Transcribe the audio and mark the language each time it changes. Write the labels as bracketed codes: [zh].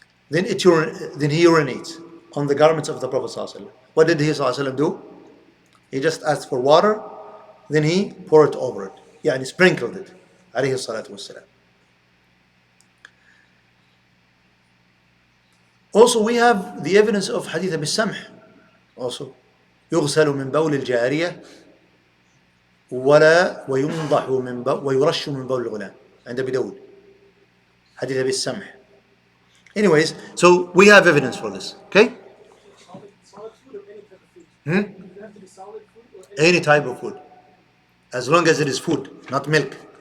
[en] Then he urinates on the garments of the Prophet ﷺ. What did he ﷺ do? He just asked for water, then he poured it over it. Yeah, and he sprinkled it. [ar] عليه الصلاة والسلام. [en] Also, we have the evidence of hadith بالسمح. [ar] Also, يغسل من بول الجارية وينضح من ويرش من بول الغلام عند أبي داود. حديث بالسمح. [en] Anyways, so we have evidence for this. Okay? Solid food or any type of food? Does it have to be solid food or Any type of food, as long as it is food, not milk.